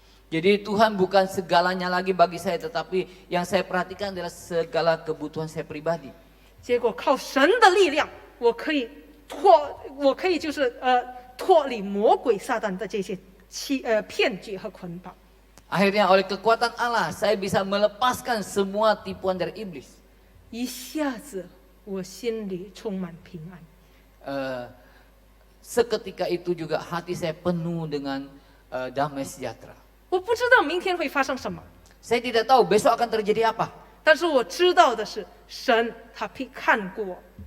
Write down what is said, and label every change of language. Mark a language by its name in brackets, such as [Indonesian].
[Indonesian] Jadi Tuhan bukan segalanya lagi bagi saya, tetapi yang saya perhatikan adalah segala kebutuhan saya pribadi. [Chinese] 结果靠神的力量，我可以脱离魔鬼撒旦的这些骗局和捆绑。 [Indonesian] Akhirnya oleh kekuatan Allah saya bisa melepaskan semua tipuan dari iblis. [Chinese] 一下子我心里充满平安。 [Indonesian] Seketika itu juga hati saya penuh dengan damai sejahtera. [Chinese] 我不知道明天会发生什么， [Indonesian] Saya tidak tahu besok akan terjadi apa. [Chinese] 但是我知道的是，神他必看顾我。